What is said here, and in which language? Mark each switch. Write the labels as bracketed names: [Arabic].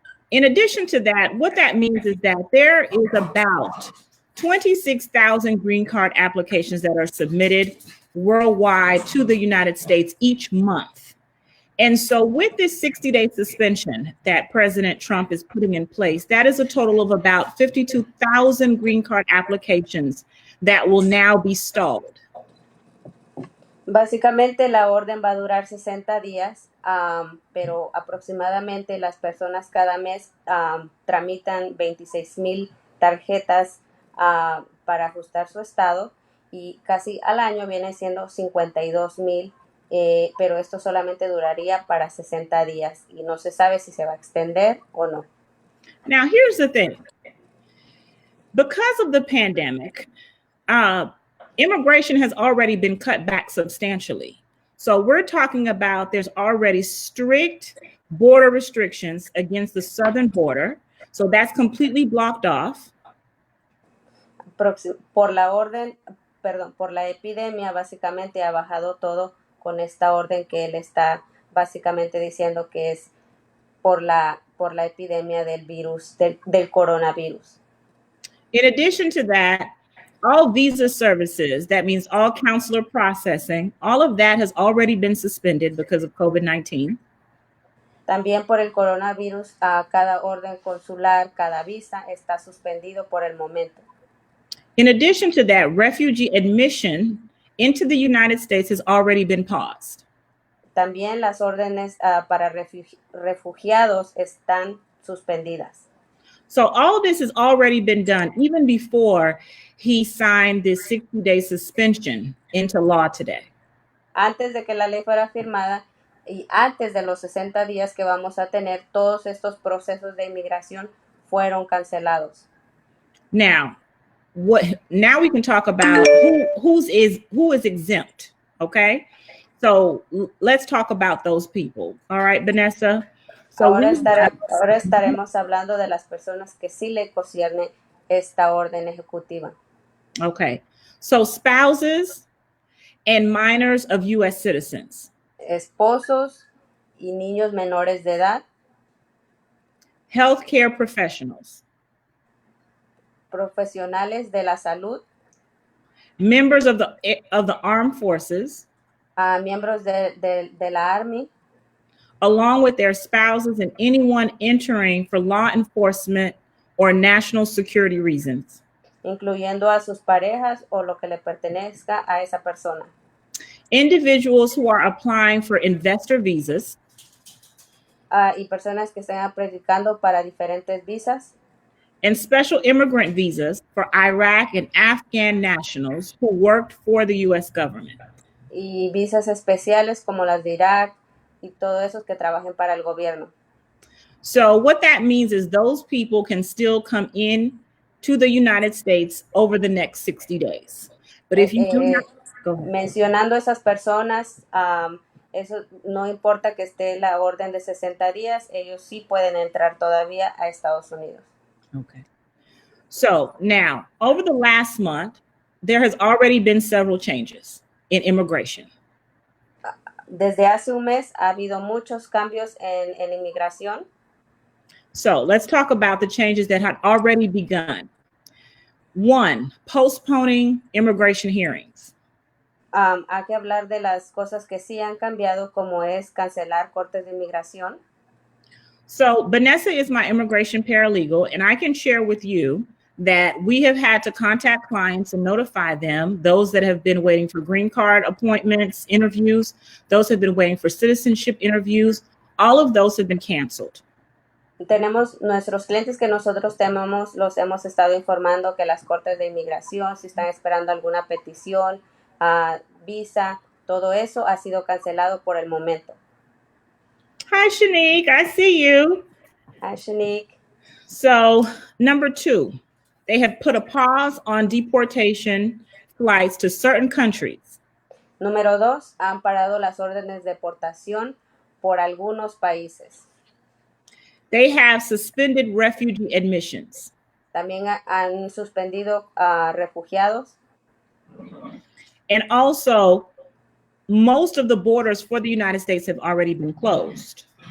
[English] In addition to that, what that means is that there is about 26,000 green card applications that are submitted worldwide to the United States each month. And so with this 60-day suspension that President Trump is putting in place, that is a total of about 52,000 green card applications that will now be stalled. [Spanish] Básicamente la orden va a durar 60 días, pero aproximadamente las personas cada mes tramitan 26,000 tarjetas para ajustar su estado y casi al año viene siendo 52,000, pero esto solamente duraría para 60 días y no se sabe si se va a extender o no. [English] Now, here's the thing. Because of the pandemic, immigration has already been cut back substantially. So we're talking about there's already strict border restrictions against the southern border. So that's completely blocked off. [Spanish] Por la epidemia, básicamente ha bajado todo con esta orden que él está básicamente diciendo que es por la epidemia del virus, del coronavirus. [English] In addition to that, all visa services, that means all consular processing, all of that has already been suspended because of COVID-19. [Spanish] También por el coronavirus, cada orden consular, cada visa está suspendido por el momento. [English] In addition to that, refugee admission into the United States has already been paused. [Spanish] También las órdenes para refugiados están suspendidas. [English] So all of this has already been done even before he signed this 60-day suspension into law today. [Spanish] Antes de que la ley fuera firmada y antes de los 60 días que vamos a tener, todos estos procesos de inmigración fueron cancelados. [English] Now we can talk about who is exempt, okay? So let's talk about those people. All right, Vanessa. So [Spanish] ahora estaremos hablando de las personas que sí le concierne esta orden ejecutiva. [English] Okay. So spouses and minors of U.S. citizens. [Spanish] Esposos y niños menores de edad. [English] Healthcare professionals. [Spanish] Profesionales de la salud. [English] Members of the armed forces. [Spanish] Miembros de la Army. [English] Along with their spouses and anyone entering for law enforcement or national security reasons. [Spanish] Incluyendo a sus parejas o lo que le pertenezca a esa persona. [English] Individuals who are applying for investor visas. [Spanish] Y personas que estén aplicando para diferentes visas. [English] And special immigrant visas for Iraq and Afghan nationals who worked for the U.S. government. [Spanish] Y visas especiales como las de Irak y todos esos que trabajen para el gobierno. [English] So what that means is those people can still come in to the United States over the next 60 days. But if you do not, go ahead. [Spanish] Mencionando esas personas, eso no importa que esté la orden de 60 días, ellos sí pueden entrar todavía a Estados Unidos. [English] Okay. So now, over the last month, there has already been several changes in immigration. [Spanish] Desde hace un mes ha habido muchos cambios en inmigración. [English] So let's talk about the changes that had already begun. One, postponing immigration hearings. [Spanish] Hay que hablar de las cosas que sí han cambiado, como es cancelar cortes de inmigración. [English] So Vanessa is my immigration paralegal, and I can share with you that we have had to contact clients and notify them, those that have been waiting for green card appointments, interviews, those have been waiting for citizenship interviews, all of those have been canceled. [Spanish] Tenemos nuestros clientes que nosotros tenemos, los hemos estado informando que las cortes de inmigración, si están esperando alguna petición, visa, todo eso ha sido cancelado por el momento. [English] Hi, Shanique, I see you. Hi, Shanique. So, number 2, they have put a pause on deportation flights to certain countries. [Spanish] Número 2, han parado las órdenes de deportación por algunos países. [English] They have suspended refugee admissions. [Spanish] También han suspendido refugiados. [English] And also, most of the borders for the United States have already been closed.